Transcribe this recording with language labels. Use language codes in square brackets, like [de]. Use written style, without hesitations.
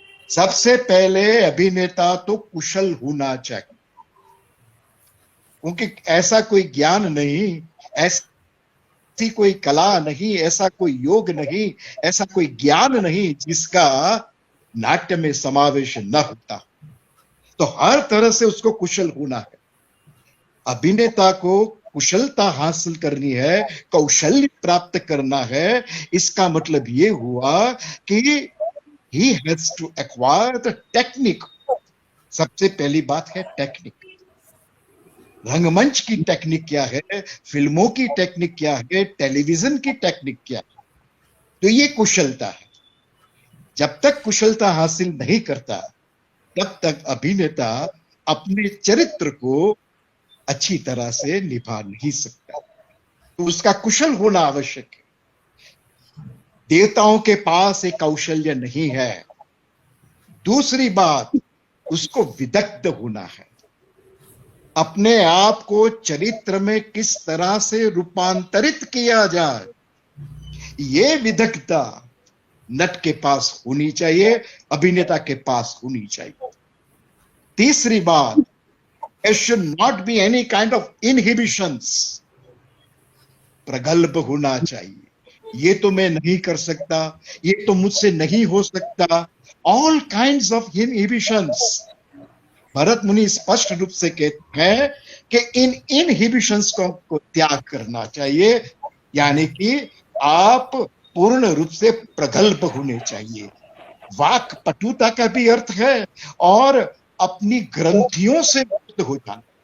[hi] सबसे पहले अभिनेता तो कुशल होना चाहिए, क्योंकि ऐसा कोई ज्ञान नहीं, ऐसी कोई कला नहीं, ऐसा कोई योग नहीं, ऐसा कोई ज्ञान नहीं जिसका नाट्य में समावेश न होता। तो हर तरह से उसको कुशल होना है। अभिनेता को कुशलता हासिल करनी है, कौशल्य प्राप्त करना है। इसका मतलब ये हुआ कि [en] he has to acquire the technique। [hi] सबसे पहली बात है टेक्निक। रंगमंच की टेक्निक क्या है, फिल्मों की टेक्निक क्या है, टेलीविजन की टेक्निक क्या है, तो ये कुशलता है। जब तक कुशलता हासिल नहीं करता, तब तक अभिनेता अपने चरित्र को अच्छी तरह से निभा नहीं सकता। तो उसका कुशल होना आवश्यक है। देवताओं के पास एक कौशल्य नहीं है। दूसरी बात, उसको विदग्ध होना है। अपने आप को चरित्र में किस तरह से रूपांतरित किया जाए, ये विदग्धता नट के पास होनी चाहिए, अभिनेता के पास होनी चाहिए। तीसरी बात, [en] there should not be any kind of inhibitions। [hi] प्रगल्भ होना चाहिए, ये तो मैं नहीं कर सकता, ये तो मुझसे नहीं हो सकता। [en] All kinds of inhibitions। [hi] Bharat मुनि स्पष्ट रूप से कहते हैं कि इन इनहिबिशंस को त्याग करना चाहिए, यानी कि आप पूर्ण रूप से प्रगल्भ होने चाहिए। वाक पटुता का भी अर्थ है और अपनी ग्रंथियों से मुक्त हो जाना।